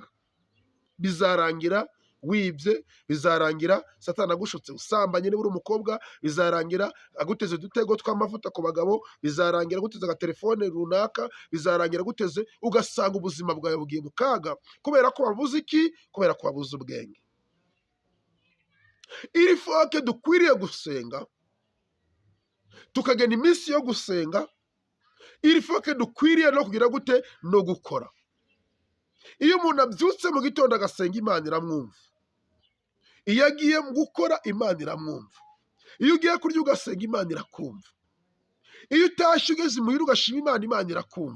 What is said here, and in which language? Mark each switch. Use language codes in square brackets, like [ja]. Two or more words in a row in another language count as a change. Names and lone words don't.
[rw] Bizarangira wibye, bizarangira Satani agushutse usambanye niba uri umukobwa, bizarangira aguteze udutego tw'amavuta ku bagabo, bizarangira aguteze agatelefone runaka, bizarangira aguteze, ugasanga ubuzima bwawe bugiye mu kaga. Kubera ko wabuze iki? Kubera ko wabuze ubwenge. [fr] Il faut que [rw] dukwiriye gusenga, tukagena iminsi yo gusenga. [fr] Il faut que [rw] dukwiriye no kugira gute? No gukora. Iyo umuntu abyutse mu gitondo agasenga, Imana iramwumva. Iyo agiye gukora, Imana iramwumva. Iyo ugiye kurya ugasenga, Imana irakumva. Iyo utashye ugeze imuhira ugashima Imana, Imana irakumva.